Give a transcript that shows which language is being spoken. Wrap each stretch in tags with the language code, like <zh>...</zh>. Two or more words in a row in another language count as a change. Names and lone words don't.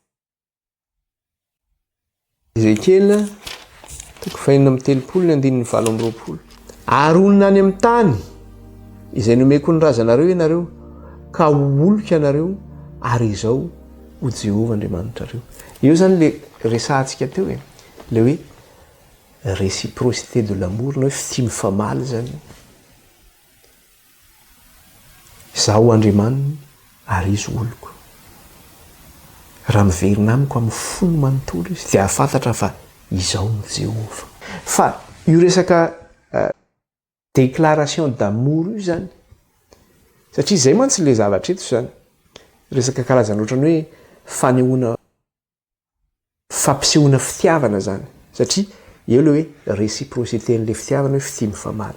<mg>Ezekiela toko 4:30 ny andininy 7:20. Ary onona any amin'ny tany izay nomeko ny razanareo ianareo ka ho oloko ianareo ary izao ho Jehova Andriamanitrareo. Io zany le resantsika teo le hoe</mg> <fr>réciprocité de l'amour</fr> <mg>na hoe fity mifamaly zany. Zaho Andriamanina ary izy oloko. Raha miverina amiko amin'ny fony manontolo izy dia afantatra fa izao ny Jehova. Fa io resaka</mg> <fr>déclaration d'amour</fr> <mg>io zany satria izay mantsy le zavatra eto zany resaka karazana ohatrany hoe fanehoana fampisehoana fitiavana zany satria eo le hoe réciprocité n'le fitiavana hoe fity mifamaly.</mg>